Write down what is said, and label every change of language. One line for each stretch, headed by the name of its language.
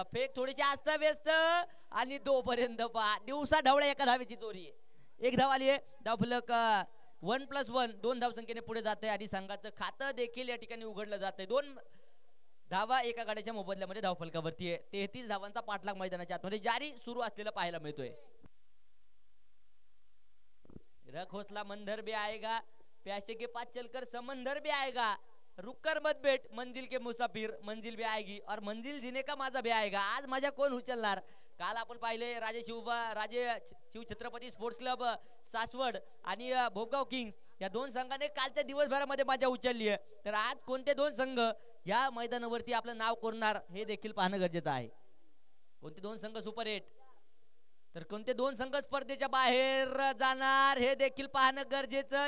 Marathi: Fake थोडीशी आस्त व्यस्त आणि तोपर्यंत पहा दिवसा ढवळ्या एका धावेची चोरी आहे. एक धाव आली आहे. धाव फलक 1+1 2 धाव संख्येने पुढे जाते आणि संघाचं खातं देखील या ठिकाणी उघडलं जाते. 2 धावा एका गाड्याच्या मोबदल्यामध्ये धाव फलकावरती आहे. 33 धावांचा पाठलाग मैदानाच्या आतमध्ये जारी सुरू असलेला पाहायला मिळतोय.
Hindi: रख हौसला मंदिर भी आएगा प्यासे के पास चलकर समंदर भी आएगा रुककर मत बैठ मंजिल के मुसाफिर मंजिल भी आएगी और मंजिल जीने का माझा भी आएगा.
Marathi: आज मजा कोण उचलणार. काल आपण पाहिले राजे शिव छत्रपती स्पोर्ट्स क्लब सासवड आणि भोगाव किंग्स या दोन संघाने कालच्या दिवसभरामध्ये मजा उचलली आहे. तर आज कोणते दोन संघ या मैदानावरती आपलं नाव कोरणार हे देखील पाहणं गरजेचं आहे. कोणते दोन संघ सुपर 8 तर कोणते दोन संघ स्पर्धेच्या बाहेर जाणार हे देखील पाहणं गरजेचं.